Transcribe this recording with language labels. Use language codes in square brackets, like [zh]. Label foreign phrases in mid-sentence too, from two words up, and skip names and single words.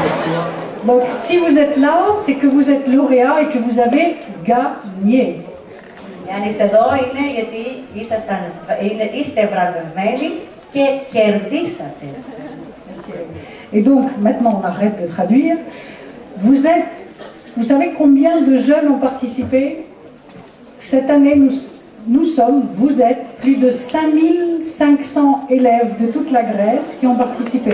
[fr] Donc, si vous êtes là, c'est que vous êtes lauréat et que vous avez gagné. [el] Αν είστε εδώ είναι γιατί είστε βραβευμένοι και κερδίσατε. [fr] Et donc, maintenant, on arrête de traduire. Vous savez combien de jeunes ont participé? Cette année, vous êtes plus de 5500 élèves de toute la Grèce qui ont participé.